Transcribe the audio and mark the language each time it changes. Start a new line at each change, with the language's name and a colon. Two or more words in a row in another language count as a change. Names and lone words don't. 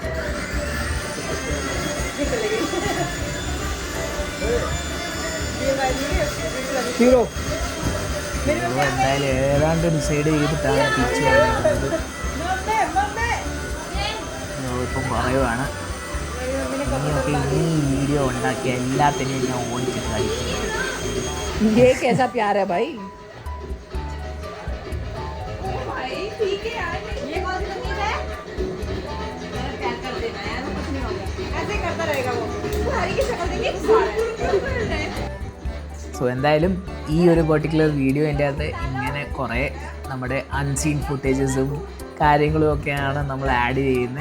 Malayalam: ഹീറോ എന്തായാലും ഏതാണ്ട് ഡിസൈഡ് ചെയ്തിട്ടാണ് തിരിച്ചു വന്നിരിക്കുന്നത്. ഇപ്പം പറയുവാണ്, ഇനി പക്ഷേ ഈ വീഡിയോ ഉണ്ടാക്കിയ എല്ലാത്തിനെയും ഞാൻ ഓടിച്ചിട്ട് കളിക്കും.
Hindi: ये कैसा प्यार है भाई?
Malayalam: സോ എന്തായാലും ഈ ഒരു പെർട്ടിക്കുലർ വീഡിയോൻ്റെ അകത്ത് ഇങ്ങനെ കുറേ നമ്മുടെ അൺസീൻ ഫുട്ടേജസും കാര്യങ്ങളും ഒക്കെയാണ് നമ്മൾ ആഡ് ചെയ്യുന്നത്.